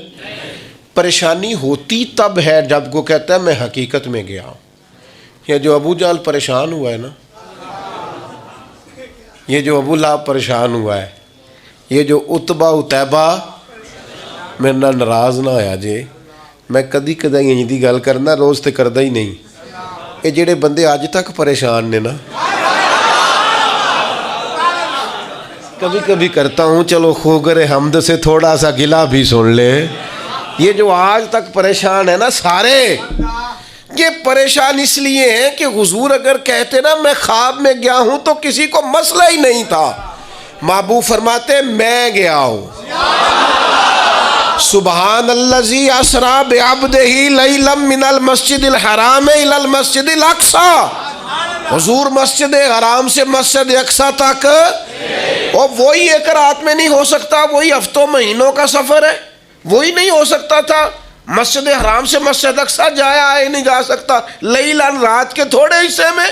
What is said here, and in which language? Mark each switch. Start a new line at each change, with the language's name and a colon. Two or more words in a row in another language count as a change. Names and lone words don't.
Urdu: پریشانی ہوتی تب ہے جب کو کہتا ہے میں حقیقت میں گیا ہوں۔ یہ جو ابو جہل پریشان ہوا ہے نا، یہ جو ابو لہب پریشان ہوا ہے، یہ جو اتبا اتیبہ،
Punjabi: میرے نال ناراض نہ ہویا جے، میں کدی کدی دی گل کرنا، روز تے کردا ہی نہیں۔
Urdu: یہ جڑے بندے آج تک پریشان نے نا، کبھی کبھی کرتا ہوں چلو خوگر حمد سے تھوڑا سا گلہ بھی سن لے، یہ جو آج تک پریشان ہے نا سارے، یہ پریشان اس لیے ہیں کہ حضور اگر کہتے نا میں خواب میں گیا ہوں تو کسی کو مسئلہ ہی نہیں تھا۔ محبوب فرماتے میں گیا ہوں،
Arabic: سبحان الذی اسریٰ بعبدہ لیلا من المسجد الحرام الی المسجد الاقصی،
Urdu: حضور مسجد حرام سے مسجد اقصی تک، اور وہی ایک رات میں نہیں ہو سکتا، وہی ہفتوں مہینوں کا سفر ہے، وہی نہیں ہو سکتا تھا۔ مسجد حرام سے مسجد اقصی جایا آئے نہیں جا سکتا، لیلاً رات کے تھوڑے حصے میں۔